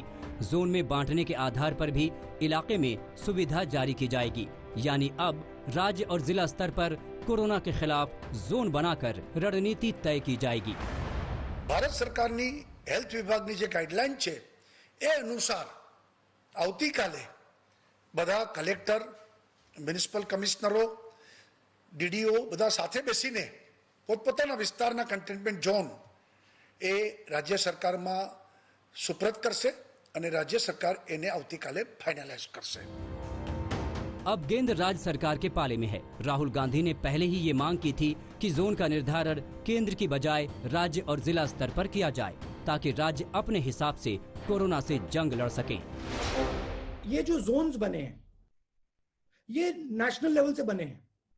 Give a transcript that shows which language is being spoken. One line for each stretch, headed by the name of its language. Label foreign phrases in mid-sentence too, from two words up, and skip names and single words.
Hindi: जोन में बांटने के आधार पर भी इलाके में सुविधा जारी की जाएगी। यानी अब राज्य और जिला स्तर पर कोरोना के खिलाफ जोन बनाकर रणनीति तय की जाएगी।
Gujarati: ભારત સરકારની હેલ્થ વિભાગની જે ગાઇડલાઇન છે એ અનુસાર આવતીકાલે બધા કલેક્ટર, મ્યુનિસિપલ કમિશ્નરો, ડીડીઓ બધા સાથે બેસીને પોતપોતાના વિસ્તારના કંટેનમેન્ટ જોન એ રાજ્ય સરકારમાં સુપ્રત કરશે અને રાજ્ય સરકાર એને આવતીકાલે ફાઇનલાઇઝ કરશે।
Hindi: अब गेंद राज्य सरकार के पाले में है। राहुल गांधी ने पहले ही ये मांग की थी कि जोन का निर्धारण केंद्र की बजाय राज्य और जिला स्तर पर किया जाए, ताकि राज्य अपने हिसाब से कोरोना से जंग लड़ सकें। ये जो जोन्स बने हैं ये नेशनल लेवल से बने हैं।